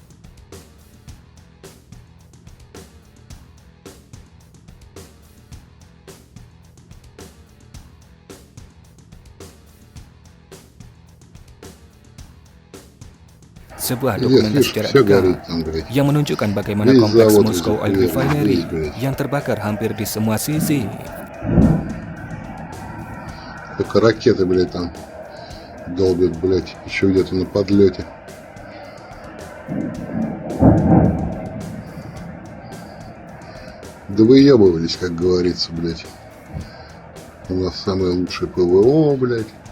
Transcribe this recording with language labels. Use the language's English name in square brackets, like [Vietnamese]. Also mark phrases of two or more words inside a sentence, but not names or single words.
[Indonesian] Sebuah dokumentasi jarak dekat yang menunjukkan bagaimana kompleks Moscow Oil Refinery yang terbakar hampir di semua sisi. [Russian] Только ракеты, блядь, там долбят, блядь, еще где-то на подлете. Да выебывались, как говорится, блядь. У нас самое лучшее ПВО, блядь.